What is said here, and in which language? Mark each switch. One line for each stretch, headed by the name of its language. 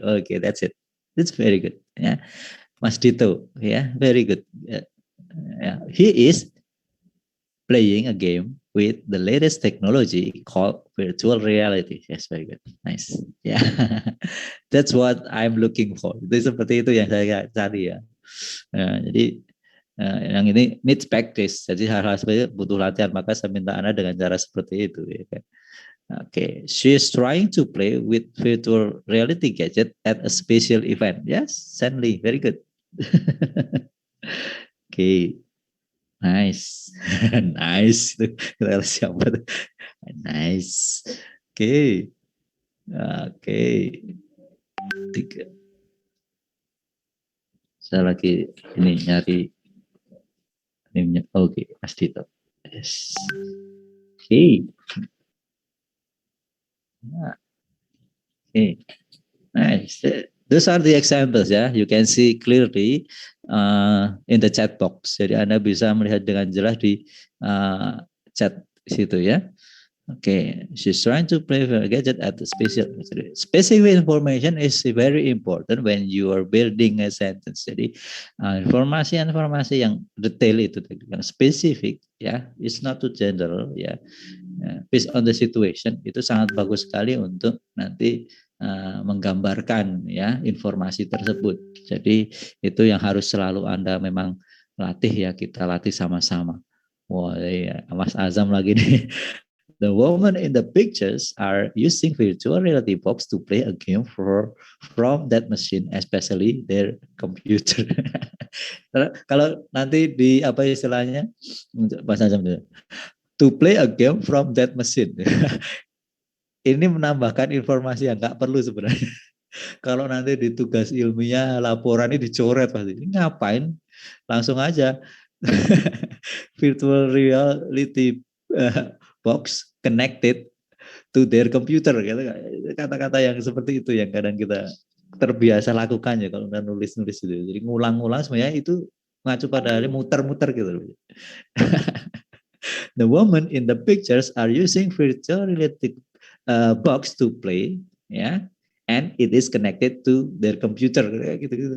English: Okay, that's it. That's very good. Yeah, Mas Dito. Yeah, very good. Yeah. He is playing a game with the latest technology called virtual reality. Yes, very good. Nice. Yeah, that's what I'm looking for.
Indonesian: Itu seperti itu yang saya cari ya. Jadi yang ini
English: needs practice.
Indonesian: Jadi hal-hal seperti itu butuh latihan. Maka saya minta Anda dengan cara seperti itu. Ya kan?
English: Okay, she is trying to play with virtual reality gadget at a special event. Yes, Sandy, very good. Okay, nice, nice.
Indonesian: Kita siapa?
English: Nice. Okay, okay.
Indonesian: Tiga. Saya lagi ini nyari nimnya.
English: Oke, Mas Dito. Yes. Okay. Okay, nice. Those are the examples ya. You can see clearly in the chat box.
Indonesian: Jadi Anda bisa melihat dengan jelas di chat situ ya.
English: Okay, she's trying to play with a gadget at the specific information is very important when you are building a sentence.
Indonesian: Jadi informasi-informasi yang detail itu yang spesifik ya,
English: it's not too general
Indonesian: ya.
English: Based on the situation
Indonesian: itu sangat bagus sekali untuk nanti menggambarkan ya informasi tersebut. Jadi itu yang harus selalu Anda memang latih ya, kita latih sama-sama. Wah, ya, Mas Azam lagi nih.
English: The women in the pictures are using virtual reality box to play a game from that machine, especially their computer.
Indonesian: Kalau nanti di apa istilahnya, Mas Azam
English: to play a game from that machine.
Indonesian: Ini menambahkan informasi yang nggak perlu sebenarnya. Kalau nanti di tugas ilmiah laporan ini dicoret pasti. Ini ngapain? Langsung aja
English: virtual reality box connected to their computer,
Indonesian: gitu. Kata-kata yang seperti itu yang kadang kita terbiasa lakukan ya kalau udah nulis-nulis itu. Jadi ngulang-ngulang sebenarnya itu ngacu pada muter-muter gitu.
English: The women in the pictures are using virtual reality box to play, ya, and it is connected to their computer,
Indonesian: gitu-gitu.